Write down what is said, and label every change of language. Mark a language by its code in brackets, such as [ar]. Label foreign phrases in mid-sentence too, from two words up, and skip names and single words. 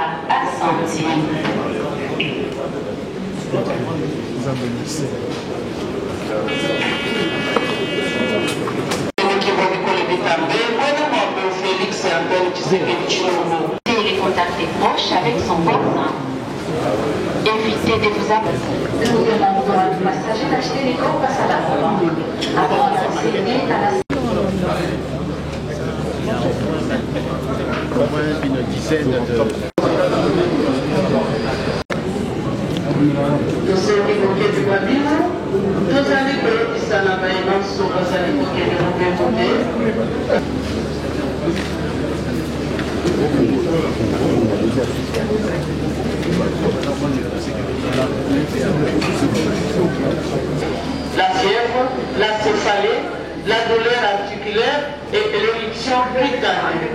[sw] Asante. [fr] Félix Antoine Tshisekedi Tshilombo. Les contacts proches avec son voisin. Évitez de vous appeler. Nous demandons à nos passagers d'acheter les corps à la volant avant d'accéder à la... Au moins une dizaine de... [ln] Toseli kokebi kwa bino, tozali koyebisa na bayebanso bazali kokende mobembe. [fr] La fièvre, la céphalée, la douleur articulaire et l'éruption cutanée.